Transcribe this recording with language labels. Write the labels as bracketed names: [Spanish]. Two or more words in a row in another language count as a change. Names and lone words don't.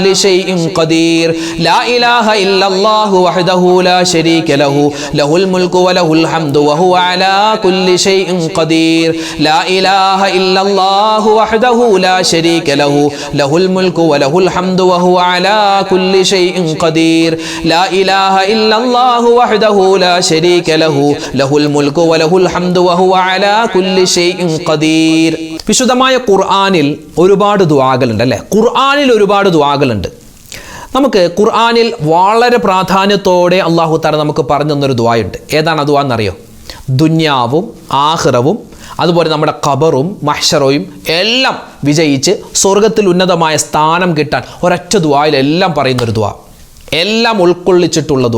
[Arabic] شيء قدير لا إله إلا الله وحده لا شريك له له الملك وله الحمد وهو على كل شيء قدير لا إله إلا الله وحده لا شريك له له الملك وله الحمد وهو على كل شيء قدير لا إله إلا الله وحده لا شريك له له الملك وله الحمد وهو على كل شيء قدير [Malayalam] വിശുദ്ധമായ ഖുർആനിൽ ഒരുപാട് ദുആകളുണ്ട് അല്ലേ? ഖുർആനിൽ ഒരുപാട് ദുആകളുണ്ട്. നമുക്ക് ഖുർആനിൽ വളരെ പ്രാധാന്യത്തോടെ [Arabic] الله تعالى [Malayalam] നമുക്ക് പറഞ്ഞു തന്നൊരു ദുആയുണ്ട്. ഏതാണ് ആ ദുആ എന്നറിയോ? ദുനിയാവും ആഖിറവും അതുപോലെ നമ്മുടെ ഖബറും മഹ്ശറയും എല്ലാം വിജയിച്ച് സ്വർഗത്തിൽ ഉന്നതമായ സ്ഥാനം കിട്ടാൻ ഒരൊറ്റ ദുആയിൽ എല്ലാം പറയുന്നൊരു ദുആ, എല്ലാം ഉൾക്കൊള്ളിച്ചിട്ടുള്ള ദുആ.